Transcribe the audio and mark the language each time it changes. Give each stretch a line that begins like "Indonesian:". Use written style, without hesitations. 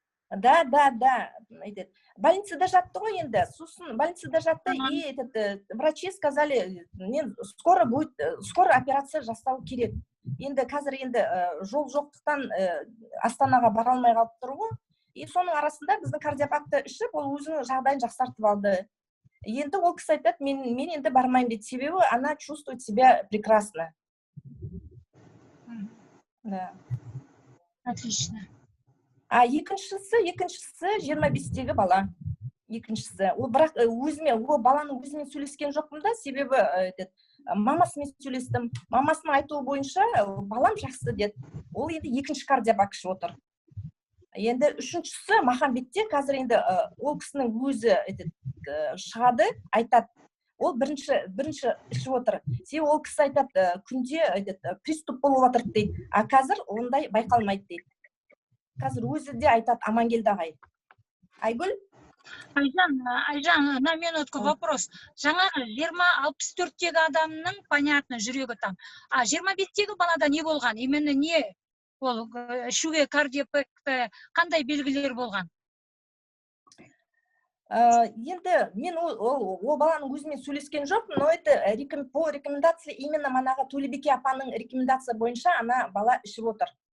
Kazakh: Да, айтады. Больницада жатты ғой енді, сосын больницада жатты,
Russian: и врачи сказали, скоро операция
Kazakh: жасау керек. Енді қазір жол жоқтықтан Астанаға бара алмай қалып тұр ғой. И соның арасында біздің кардиопакты ішіп, ол өзінің жағдайын жақсартып алды. Енді ол кісі айтады, мен енді бармаймын дейді, себебі
Russian: она чувствует себя прекрасно. Да. Отлично.
Kazakh: Екіншісі 25-тегі бала. Екіншісі. Ол бірақ баланың өзімен сөйлескен жоқпын да, себебі мамасымен сөйлестім. Мамасының айтуы бойынша балам жақсы деді. Ол енді екінші кардиопак ішіп отыр. Енді үшіншісі Махамбетте қазір енді ол кісінің өзі шығады, айтады. Ол бірінші ішіп отыр. Себебі ол кісі айтады, күнде приступ болып отыр дейді. А қазір ондай байқалмайды дейді. Қазір өзі де айтады, Амангелді ағай. Айгүл?
Russian: Айжан, на минутку вопрос.
Kazakh: Жаңағы 20-64-тегі адамның, понятно, жүрегі там. А 25-тегі балада не болған? Именно не? Ол ішуге кардиопакта қандай белгілер болған? Енді мен ол баланың өзімен сөйлескен жоқпын,
Russian: но это по рекомендации именно
Kazakh: манағы Төлебике апаның рекомендация бойынша ана бала ішіп отыр.